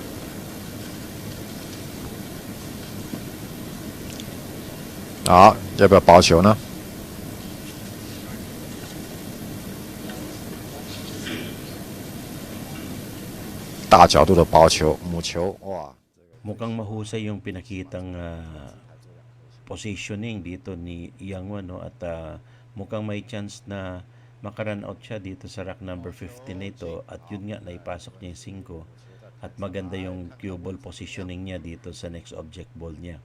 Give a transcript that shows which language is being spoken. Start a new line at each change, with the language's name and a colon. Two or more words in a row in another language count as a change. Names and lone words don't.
Chinese: 好，要不要保球呢？大角度的薄球，母球，哇！
Filipino: Mukhang mahusay yung pinakitang positioning dito ni Yang Wan, no? At mukhang may chance na makarun out siya dito sa
English: rack number
Filipino: 15 na ito. At yun nga, naipasok niya yung 5. At maganda yung
English: cue ball positioning
Filipino: niya dito sa
English: next object ball
Filipino: niya.